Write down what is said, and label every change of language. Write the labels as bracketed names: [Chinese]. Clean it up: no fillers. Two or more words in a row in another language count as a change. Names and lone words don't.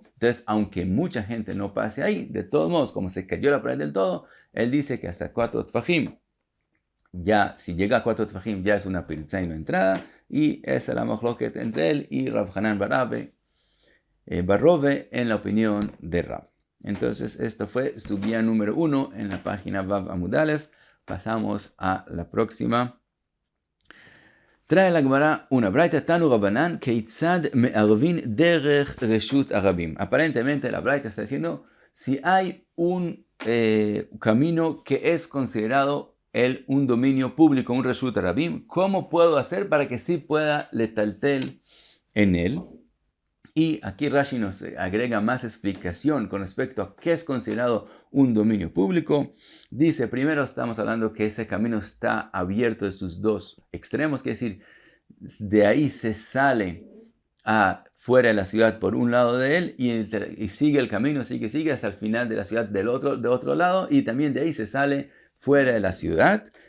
[Spanish] Entonces, aunque mucha gente no pase ahí, de todos modos, como se cayó la pared del todo, él dice que hasta 4 tfajim, ya si llega a 4 tfajim ya es una pirza y no entrada, y esa es la machloket entre él y Rav Hanan Barrove en la opinión de Rav. Entonces, esto fue su guía número 1 en la página [Hebrew] ו עמוד א. [Spanish] Pasamos a la próxima. Trae la Gemara una braita [Hebrew] תנו רבנן כיצד מערבין דרך רשות הרבים. [Spanish] Aparentemente la braita está diciendo si hay un camino que es considerado un dominio público, un [Hebrew] רשות הרבים, [Spanish] ¿cómo puedo hacer para que sí pueda letaltel en él? Y aquí Rashi nos agrega más explicación con respecto a qué es considerado un dominio público. Dice, primero estamos hablando que ese camino está abierto de sus 2 extremos, quiere decir, de ahí se sale fuera de la ciudad por un lado de él y sigue el camino, sigue hasta el final de la ciudad de otro lado, y también de ahí se sale fuera de la ciudad.